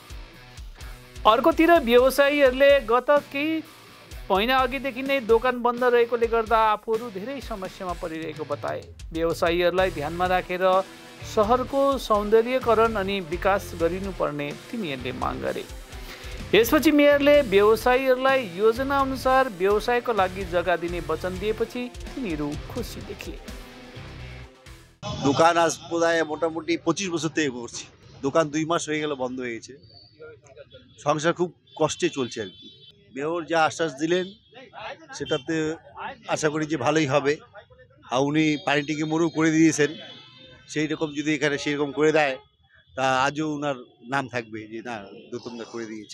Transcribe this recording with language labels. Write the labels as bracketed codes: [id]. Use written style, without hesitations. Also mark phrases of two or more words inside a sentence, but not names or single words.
[ne] अर्कोतिर व्यवसायीहरूले गत केही महिना अघिदेखि नै दोकान बन्द रहेकोले गर्दा आफूहरू धेरै समस्यामा परिरहेको बताए। व्यवसायीहरूलाई ध्यानमा राखेर सहरको सौन्दर्यकरण अनि विकास गरिनुपर्ने तिनीहरूले माग गरे। यसपछि मेयरले व्यवसायीहरूलाई योजना अनुसार व्यवसायको लागि जग्गा दिने वचन दिएपछि तिनीहरू खुसी देखिए। [bn] দোকান আজ প্রায় মোটামুটি 25 বছর থেকে করছি। দোকান 2 মাস হয়ে গেল বন্ধ হয়েছে। সংসার খুব কষ্টে চলছে আর কি। মেয়র যা আশ্বাস দিলেন সেটাতে আশা করি যে ভালোই হবে। আর উনি পানিটিকে মরু করে দিয়েছেন, সেই রকম যদি এখানে সেই রকম করে দেয় তা আজও ওনার নাম থাকবে যে না গৌতমদা করে দিয়েছে।